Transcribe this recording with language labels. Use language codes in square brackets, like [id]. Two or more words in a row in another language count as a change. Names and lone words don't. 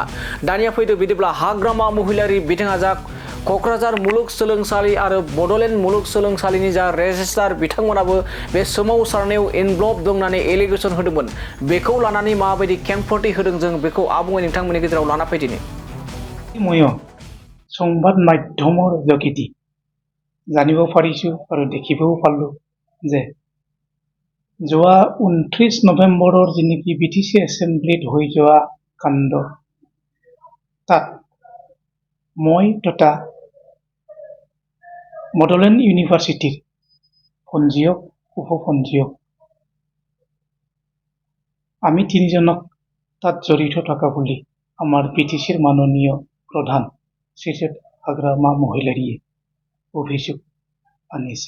[brx] दानिया फैदो बिदिब्ला हाग्रामा महिलारि बिथाङा जा क'क्राझार मुलुगसोलोंसालि आरो बड'लेण्ड मुलुगसोलोंसालिनि जा रेजिस्ट्रार बिथांमोनाबो बे सोमावसारनायाव इनभल्भ दं होननानै एलिगेसन होदोंमोन। बेखौ लानानै माबायदि खेंफोरथि होदों जों बेखौ आबुङै नोंथांमोननि गेजेराव लाना फैदिनि। [as] মই সংবাদ মাধ্যমৰ যোগেদি জানিব পাৰিছোঁ আৰু দেখিবও পালোঁ যে যোৱা 29 নৱেম্বৰৰ যিনেকি বিটিচি এছেম্বলিত হৈ যোৱা কাণ্ড তাত মই তথা বডোলেণ্ড ইউনিভাৰ্চিটিৰ পঞ্জীয়ক উপপঞ্জীয়ক আমি তিনিজনক তাত জড়িত থকা বুলি আমাৰ বিটিচিৰ মাননীয় প্ৰধান শ্ৰীযুত হাগ্ৰামা মহিলাৰীয়ে অভিযোগ আনিছে।